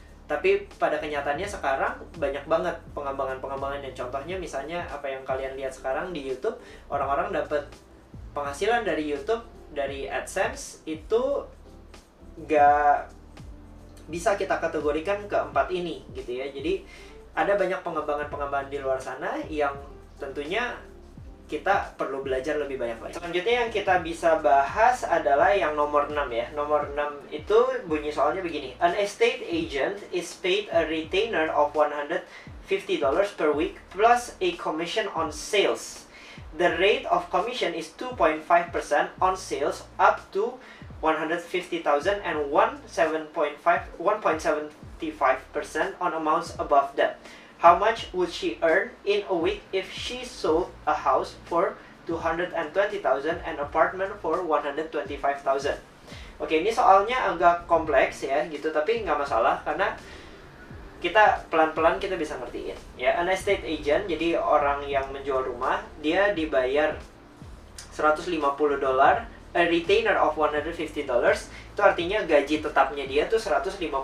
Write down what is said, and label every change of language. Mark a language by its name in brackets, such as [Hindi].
[Indonesian] Tapi pada kenyataannya sekarang banyak banget pengembangan-pengembangan yang contohnya misalnya apa yang kalian lihat sekarang di YouTube, orang-orang dapat penghasilan dari YouTube, dari AdSense itu gak bisa kita kategorikan keempat ini gitu ya. Jadi ada banyak pengembangan-pengembangan di luar sana yang tentunya kita perlu belajar lebih banyak lagi. Selanjutnya yang kita bisa bahas adalah yang nomor 6 ya. Nomor 6 itu bunyi soalnya begini. [English] An estate agent is paid a retainer of $150 per week plus a commission on sales. The rate of commission is 2.5% on sales up to 150,000 and 1.75% on amounts above that. How much would she earn in a week if she sold a house for 220,000 and apartment for 125,000? [Indonesian] Oke, ini soalnya agak kompleks ya gitu, tapi nggak masalah karena kita pelan-pelan kita bisa ngertiin ya. An estate agent, jadi orang yang menjual rumah, dia dibayar $150, [English] a retainer of $150, [Indonesian] itu artinya gaji tetapnya dia tuh $150.